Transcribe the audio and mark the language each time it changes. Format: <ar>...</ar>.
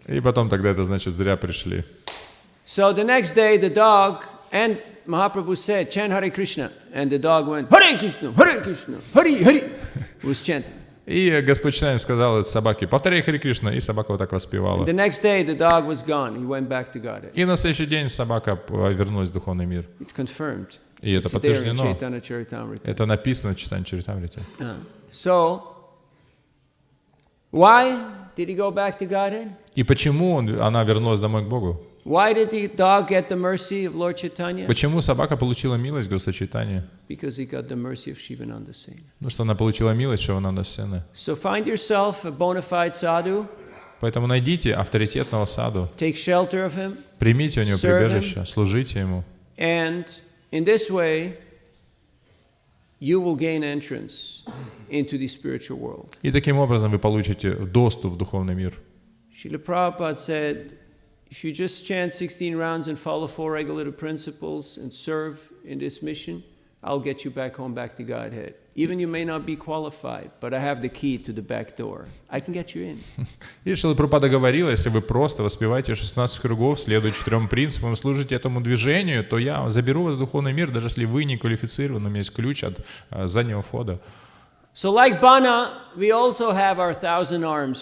<ru>И потом тогда это значит зря пришли.</ru> <en>So the next day the dog, and Mahaprabhu said, chant Hare Krishna. And the dog went, Hare Krishna, Hare Krishna, Hare Hare. Was chanting.</en> <ru>И Господь Чайтанья сказал этой собаке, повторяй Харе Кришна, и собака вот так воспевала.</ru> <en>The next day the dog was gone. He went back to Godhead.</en> <ru>И на следующий день собака вернулась в духовный мир.</ru> <en>It's confirmed.</en> <ru>И это</ru> <en>It's there in</en> <ru>подтверждено.</ru> <en>Chaitanya Charitamrita.</en> <ru>Это написано в Чайтанья Чаритамрите.</ru> <en>So, why did he go back to Godhead?</en> <ru>И почему она вернулась домой к Богу?</ru> <en>Why did the dog get the mercy of Lord Chaitanya?</en> <ru>Почему собака получила милость Господа Чайтаньи?</ru> <en>Because he got the mercy of Shivananda Sena.</en> <ru>Ну, что она получила милость Шивананда Сены.</ru> <en>So find yourself a bona fide sadhu,</en> <ru>Поэтому найдите авторитетного саду,</ru> <en>take shelter of him,</en> <ru>примите у него</ru> <en>serve</en> <ru>прибежище, служите ему.</ru> <en>and in this way, you will gain entrance into the spiritual world.</en> <ru>И таким образом вы получите доступ в духовный мир.</ru> <en>Srila Prabhupada said, if you just chant 16 rounds and follow 4 regulative principles and serve in this mission, I'll get you back home, back to Godhead. Even you may not be qualified, but I have the key to the back door. I can get you in.</en> <ru>И Шрила Прабхупада говорила, если вы просто воспеваете 16 кругов, следуя 4 принципам, служите этому движению, то я заберу вас в духовный мир, даже если вы не квалифицированы, у меня есть ключ от заднего входа.</ru> <en>So like Bana, we also have our 1,000 arms.</en>